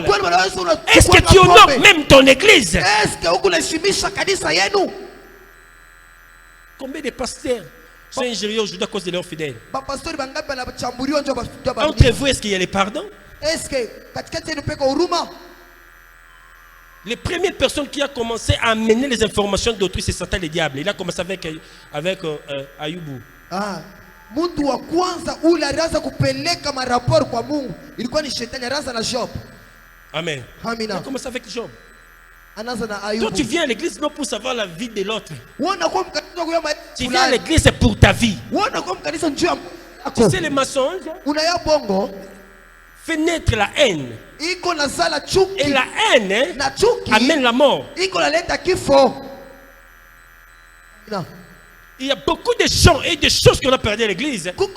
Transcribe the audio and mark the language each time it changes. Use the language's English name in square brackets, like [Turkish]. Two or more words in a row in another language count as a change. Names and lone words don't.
[French] Est-ce que tu honores même ton église? Combien de pasteurs sont injuriés aujourd'hui à cause de leurs fidèles? Entre vous, est-ce qu'il y a les pardons? Les premières personnes qui a commencé à amener les informations d'autrui, c'est Satan le diable. Il a commencé avec Ayubu. [Swahili] Mtu wa kwanza ule alianza kupeleka maraporo kwa Mungu ilikuwa ni shetani, alianza na Job. Amen. Amina. [French] Il a commencé avec Job. [Swahili] Anaanza na Ayubu. [French] Toi tu viens à l'église non pour savoir la vie de l'autre. Tu viens à l'église c'est pour ta vie. Tu sais les mensonges fait naître la haine. Et la haine amène la mort. Il y a beaucoup de gens et de choses qu'on a perdu à l'église.